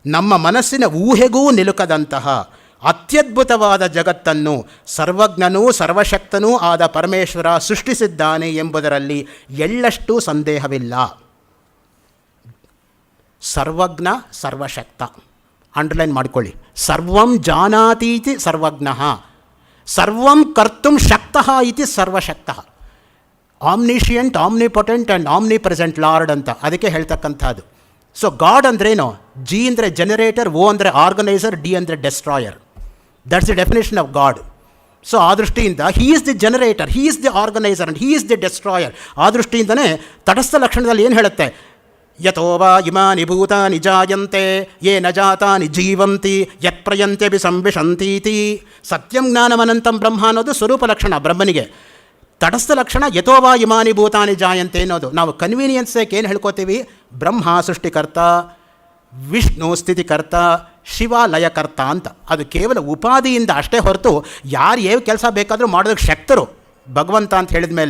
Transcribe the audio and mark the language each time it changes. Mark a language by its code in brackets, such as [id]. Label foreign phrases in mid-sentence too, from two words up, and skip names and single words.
[kn] ನಮ್ಮ ಮನಸ್ಸಿನ ಊಹೆಗೂ ನಿಲುಕದಂತಹ ಅತ್ಯದ್ಭುತವಾದ ಜಗತ್ತನ್ನು ಸರ್ವಜ್ಞನೂ ಸರ್ವಶಕ್ತನೂ ಆದ ಪರಮೇಶ್ವರ ಸೃಷ್ಟಿಸಿದ್ದಾನೆ ಎಂಬುದರಲ್ಲಿ ಎಳ್ಳಷ್ಟು ಸಂದೇಹವಿಲ್ಲ. ಸರ್ವಜ್ಞ ಸರ್ವಶಕ್ತ ಅಂಡರ್ಲೈನ್ ಮಾಡಿಕೊಳ್ಳಿ. [sa] ಸರ್ವಂ ಜಾನಾತೀತಿ ಸರ್ವಜ್ಞಃ, ಸರ್ವಂ ಕರ್ತುಂ ಶಕ್ತಃ ಇತಿ ಸರ್ವಶಕ್ತಃ. [en] Omniscient, omnipotent and omni present Lord [kn] ಅಂತ ಅದಕ್ಕೆ ಹೇಳ್ತಕ್ಕಂಥದ್ದು. [en] so God [kn] ಅಂದ್ರೇನು? ಜಿ ಅಂದರೆ ಜನರೇಟರ್, ಓ ಅಂದರೆ ಆರ್ಗನೈಸರ್, ಡಿ ಅಂದರೆ ಡೆಸ್ಟ್ರಾಯರ್. [en] That's the definition of God. So [kn] ಆ ದೃಷ್ಟಿಯಿಂದ [en] he is the generator, he is the organiser and he is the destroyer. [kn] ಆ ದೃಷ್ಟಿಯಿಂದನೇ ತಟಸ್ಥ ಲಕ್ಷಣದಲ್ಲಿ ಏನು ಹೇಳುತ್ತೆ? [sa] ಯಥೋ ವಾ ಇಮಾನಿ ಭೂತಾನಿ ಜಾಯಂತೆ ಯೇ ನ ಜಾತಾನಿ ಜೀವಂತಿ ಯತ್ ಪ್ರಯಂತ್ಯಭಿ ಸಂವಿಶಂತೀತಿ. ಸತ್ಯಂ ಜ್ಞಾನಮನಂತಂ ಬ್ರಹ್ಮ [kn] ಅನ್ನೋದು ಸ್ವರೂಪ ಲಕ್ಷಣ ಬ್ರಹ್ಮನಿಗೆ. ತಟಸ್ಥ ಲಕ್ಷಣ [sa] ಯಥೋ ವಾ ಇಮಾನಿ ಭೂತಾನಿ ಜಾಯಂತೆ ಅನ್ನೋದು. [kn] ನಾವು ಕನ್ವೀನಿಯನ್ಸ್ಗೆ ಏನು ಹೇಳ್ಕೋತೀವಿ? ಬ್ರಹ್ಮ ಸೃಷ್ಟಿಕರ್ತ, ವಿಷ್ಣು ಸ್ಥಿತಿಕರ್ತ, ಶಿವ ಲಯಕರ್ತ ಅಂತ. ಅದು ಕೇವಲ ಉಪಾಧಿಯಿಂದ ಅಷ್ಟೇ ಹೊರತು ಯಾರು ಯಾವ ಕೆಲಸ ಬೇಕಾದರೂ ಮಾಡೋದಕ್ಕೆ ಶಕ್ತರು ಭಗವಂತ ಅಂತ ಹೇಳಿದ ಮೇಲೆ.